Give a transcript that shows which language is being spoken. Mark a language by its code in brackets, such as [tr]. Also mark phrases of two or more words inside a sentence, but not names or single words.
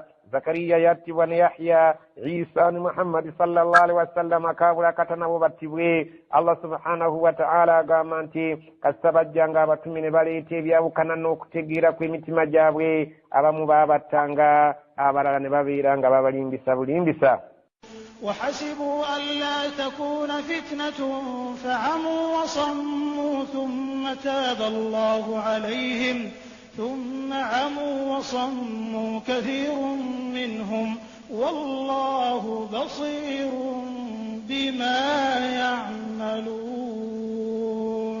[lg] Zakariya yattibwa ne Yahya, Isa ne Muhammad [ar] صلى الله عليه وسلم [lg] kaabula katanabo battibwe. [ar] الله سبحانه وتعالى [lg] agamba nti kasita bajjanga abatume ne baleeta ebyawukana n'okutegeera kw'emitima gyabwe abamu baabattanga abalala ne babeera nga babalimbisa bulimbisa. [ar] وحسبوا ألا تكون فتنة فعموا وصموا ثم تاب الله عليهم ثم عموا وصموا كثير منهم والله بصير بما يعملون.